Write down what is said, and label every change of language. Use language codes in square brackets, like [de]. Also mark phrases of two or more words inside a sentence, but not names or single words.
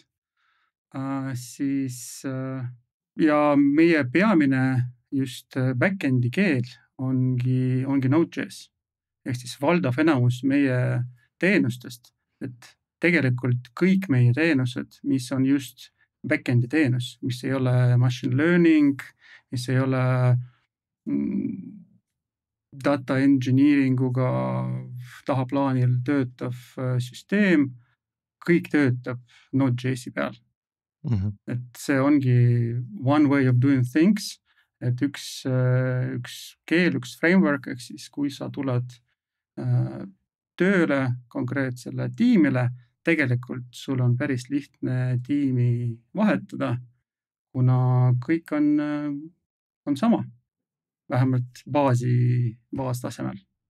[et] Siis, ja meie peamine just backendi keel ongi Node.js. Ehk siis valdav enamus meie teenustest, et tegelikult kõik meie teenused, mis on just backendi teenus, mis ei ole [en] machine learning, [et] mis ei ole [en] data engineeringuga [et] tahaplaanil töötav süsteem, kõik töötab Node.js-i peal. Et see ongi [en] one way of doing things, [et] et üks keel, üks framework, ehk siis kui sa tuled tööle konkreetsele tiimile, tegelikult sul on päris lihtne tiimi vahetada, kuna kõik on sama, vähemalt baastasemel.